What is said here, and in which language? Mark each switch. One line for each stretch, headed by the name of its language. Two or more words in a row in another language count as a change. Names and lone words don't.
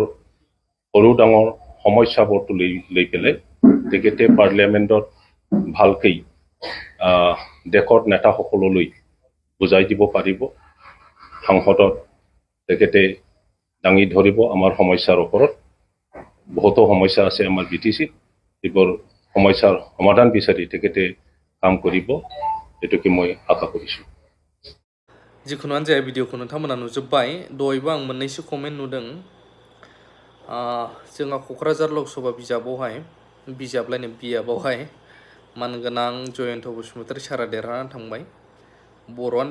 Assamese: সৰু ডাঙৰ সমস্যাবোৰটো লৈ পেলাই তেখেতে পাৰ্লিয়ামেণ্টত ভালকৈ দেশৰ নেতাসকললৈ বুজাই দিব পাৰিব সংসদত তেখেতে দাঙি ধৰিব আমাৰ সমস্যাৰ ওপৰত বহুতো সমস্যা আছে আমাৰ বিটিসিত এইবোৰ সমস্যাৰ সমাধান বিচাৰি তেখেতে কাম কৰিব এটুকি মই আশা কৰিছো
Bodo: जिखुनुआनो जाया भिडिअखौ नोंथांमोना नुजोब्बाय दहायबो आं मोननैसो कमेन्ट नुदों जोंहा क'क्राझार लकसभा बिजाबलायनो बियाबावहाय मानगोनां जयन्त बसुमतारी सारा देरहानानै थांबाय बर'आनो